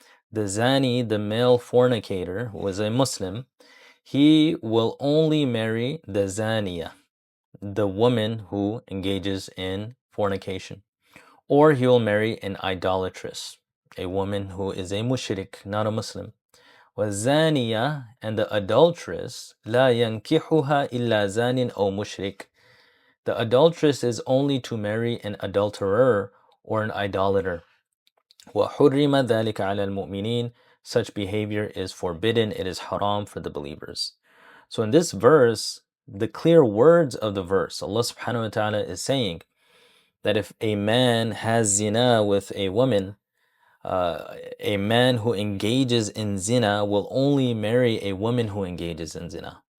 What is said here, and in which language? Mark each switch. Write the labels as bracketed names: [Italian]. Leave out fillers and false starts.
[English] The zani, the male fornicator, who is a Muslim, he will only marry the zaniya, the woman who engages in fornication. Or he will marry an idolatress, a woman who is a mushrik, not a Muslim. [Arabic] وَالزَّانِيَةُ, [English] and the adulteress, [Arabic] لَا يَنْكِحُهَا إِلَّا زَانٍ أَوْ مُشْرِكٍ. [English] The adulteress is only to marry an adulterer or an idolater. [Arabic] وَحُرِّمَ ذَلِكَ عَلَى الْمُؤْمِنِينَ. [English] Such behavior is forbidden, it is haram for the believers. So in this verse, the clear words of the verse, Allah subhanahu wa ta'ala is saying that if a man has zina with a woman, a man who engages in zina will only marry a woman who engages in zina.